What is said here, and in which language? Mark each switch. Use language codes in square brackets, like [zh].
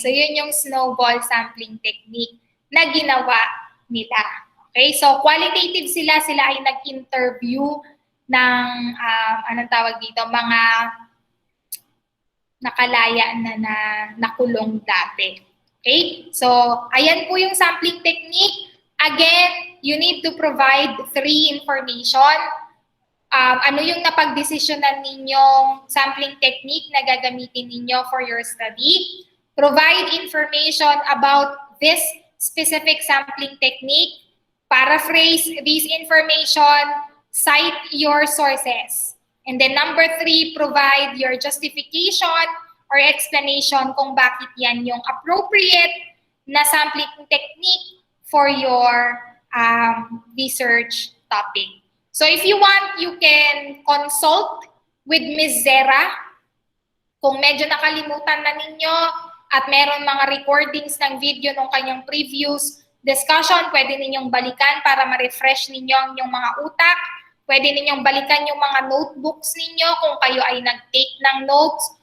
[tl] So yun yung snowball sampling technique na ginawa nila. Okay? So qualitative sila ay nag-interview ng, anong tawag dito, mga nakalaya na nakulong dati. Okay? So, ayan po yung sampling technique. [en] Again, you need to provide 3 information. [tl] Ano yung napagdesisyonan ninyong sampling technique na gagamitin ninyo [en] for your study. Provide information about this specific sampling technique. Paraphrase this information. Cite your sources. And then number 3, provide your justification or explanation [tl] kung bakit yan yung appropriate na sampling [en] technique for your research topic. So if you want, you can consult with Ms. Zera. [tl] Kung medyo nakalimutan na ninyo at meron mga recordings ng video ng kanyang previous discussion, pwede ninyong balikan para ma-refresh ninyo ang inyong mga utak. Pwede ninyong balikan yung mga notebooks ninyo kung kayo ay nag-take ng notes.